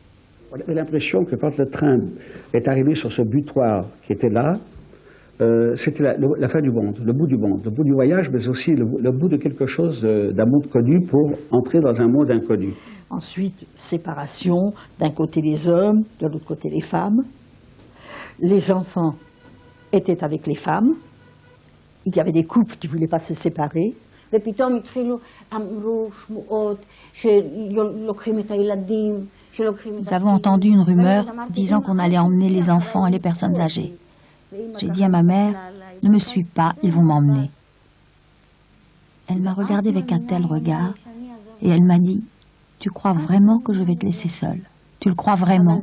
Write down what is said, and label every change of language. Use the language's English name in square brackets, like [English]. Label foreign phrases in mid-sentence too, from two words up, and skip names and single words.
[French] On avait l'impression que quand le train est arrivé sur ce butoir qui était là, c'était la fin du monde, le bout du voyage, mais aussi le bout de quelque chose d'un monde connu pour entrer dans un monde inconnu. Ensuite, séparation, d'un côté les hommes, de l'autre côté les femmes. Les enfants étaient avec les femmes. Il y avait des couples qui ne voulaient pas se séparer. [Hebrew] ופתאום התחילו, אמרו שמועות שלוקחים את הילדים, שלוקחים את... [French] Nous avons entendu une rumeur disant qu'on allait emmener les enfants et les personnes âgées. J'ai dit à ma mère, ne me suis pas, ils vont m'emmener. Elle m'a regardée avec un tel regard et elle m'a dit, tu crois vraiment que je vais te laisser seule? Tu le crois vraiment?